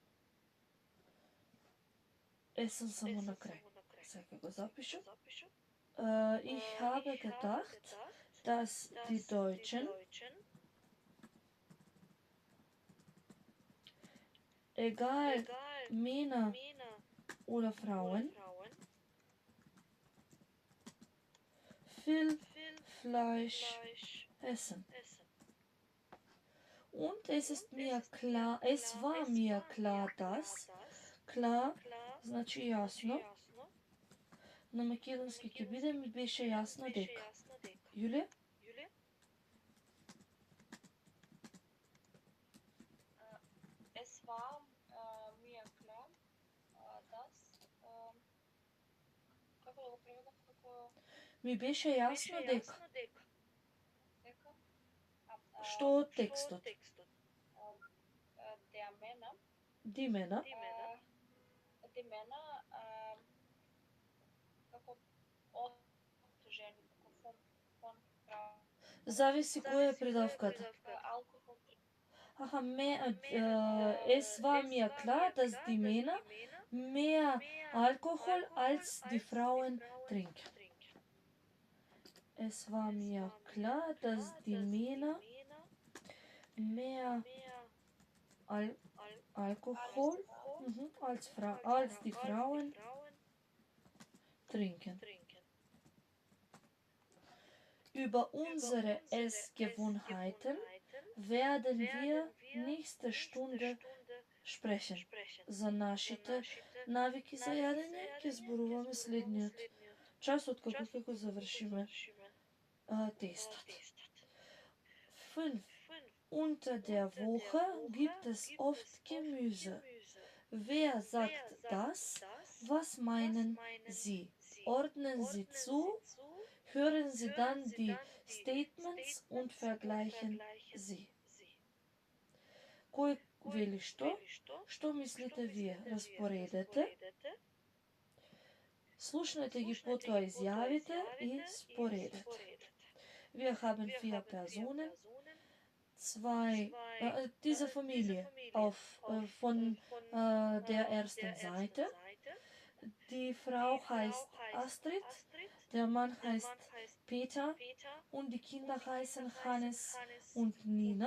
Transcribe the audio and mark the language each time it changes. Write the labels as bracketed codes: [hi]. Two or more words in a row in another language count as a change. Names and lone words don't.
[mk] Essen само на крај. Сега го запишам. [de] Ich habe gedacht, dass die Deutschen egal Männer oder Frauen viel Fleisch essen. Und es ist mir klar, es war mir klar, dass, klar, [mk] значи јасно, на македонски ќе биде ми беше јасно дека. Јулија? [de] Es war mir klar, dass [mk] како да го преведам, како Ми беше јасно дека. Што од текстот? [de] Die Männer. Ужин von Frau. [mk] Зависи која е придавката. [de] Alkohol. Aha, es war mir klar, dass die Männer mehr Alkohol als die Frauen trinken. Es war mir klar, dass die Männer mehr Alkohol als die Frauen trinken. Über unsere Essgewohnheiten werden wir nächste Stunde sprechen. [mk] За нашите навики за јадење ќе зборуваме следниот час откако ќе го завршиме тестот. 5. [de] Unter der Woche gibt es oft Gemüse. Wer sagt das? Was meinen Sie? Ordnen Sie zu? Hören Sie dann die Statements und vergleichen Sie. [mk] Кој вели што? Што мислите вие? Распоредете. Слушнете ги потоа изјавите и споредете. [de] Wir haben 4 Personen, diese Familie von der ersten Seite. Die Frau heißt Astrid, der Mann heißt Peter und die Kinder heißen Hannes und Nina.